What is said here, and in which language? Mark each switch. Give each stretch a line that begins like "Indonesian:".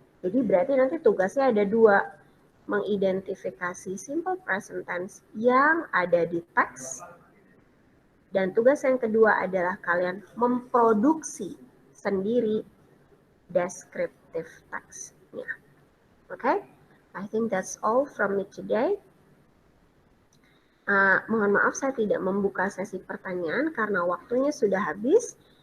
Indonesian: Jadi berarti nanti tugasnya ada 2. Mengidentifikasi simple present tense yang ada di teks. Dan tugas yang kedua adalah kalian memproduksi sendiri descriptive text-nya.
English: Okay? I think that's all from me today.
Indonesian: Mohon maaf saya tidak membuka sesi pertanyaan karena waktunya sudah habis.